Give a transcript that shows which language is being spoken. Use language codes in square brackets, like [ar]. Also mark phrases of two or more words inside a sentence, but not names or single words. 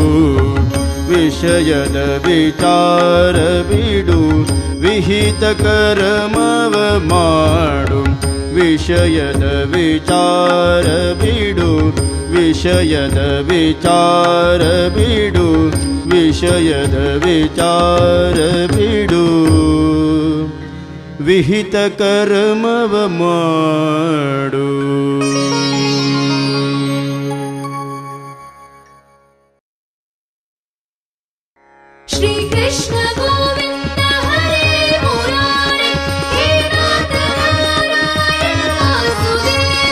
[kn] ವಿಷಯದ ವಿಚಾರ ಬಿಡು ವಿಹಿತ ಕರ್ಮವ ಮಾಡು ವಿಷಯದ ವಿಚಾರ ಬಿಡು ವಿಷಯದ ವಿಚಾರ ಬಿಡು ವಿಷಯದ ವಿಚಾರ ಬಿಡು ವಿಹಿತ ಕರ್ಮವ ಮಾಡು. [sa] ಶ್ರೀ ಕೃಷ್ಣ ಗೋವಿಂದ ಹರೇ ಮುರಾರೇ ಹೇ ನಾಥ ನಾರಾಯಣ ವಾಸುದೇವ.